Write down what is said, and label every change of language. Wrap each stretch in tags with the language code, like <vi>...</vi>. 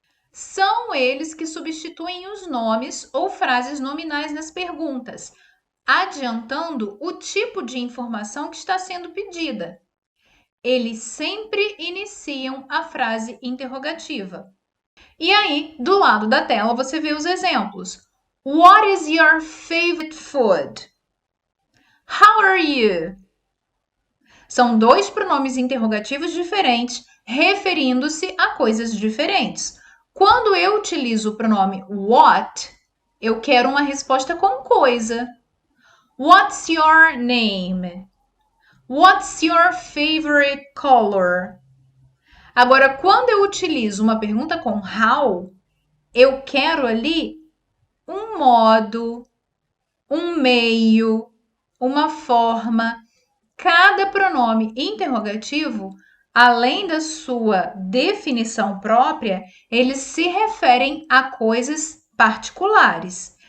<pt>São eles que substituem os nomes ou frases nominais nas perguntas, adiantando o tipo de informação que está sendo pedida. Eles sempre iniciam a frase interrogativa. E aí, do lado da tela, você vê os exemplos.</pt> <en>What is your favorite food? How are you?</en> <pt>São dois pronomes interrogativos diferentes, referindo-se a coisas diferentes. Quando eu utilizo o pronome what, eu quero uma resposta com coisa.</pt> <en>What's your name? What's your favorite color?</en> <pt>Agora, quando eu utilizo uma pergunta com how, eu quero ali um modo, um meio, uma forma. Cada pronome interrogativo, além da sua definição própria, eles se referem a coisas particulares.</pt>